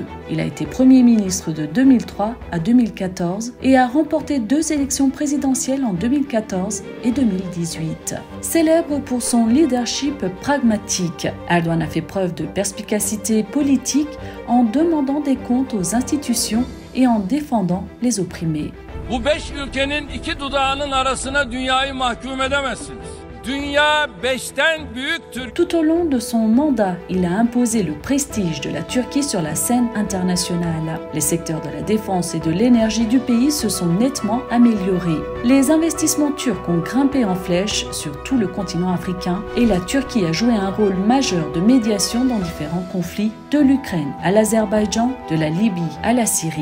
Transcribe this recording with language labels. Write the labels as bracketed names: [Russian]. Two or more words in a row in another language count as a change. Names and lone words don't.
[French] Il a été Premier ministre de 2003 à 2014 et a remporté 2 élections présidentielles en 2014 et 2018. Célèbre pour son leadership pragmatique, Erdoğan a fait preuve de perspicacité politique en demandant des comptes aux institutions et en défendant les opprimés. [Turkish] Bu 5 ülkenin 2 dudağının arasına dünyayı mahkum edemezsiniz. [French] Tout au long de son mandat, il a imposé le prestige de la Turquie sur la scène internationale. Les secteurs de la défense et de l'énergie du pays se sont nettement améliorés. Les investissements turcs ont grimpé en flèche sur tout le continent africain et la Turquie a joué un rôle majeur de médiation dans différents conflits, de l'Ukraine à l'Azerbaïdjan, de la Libye à la Syrie.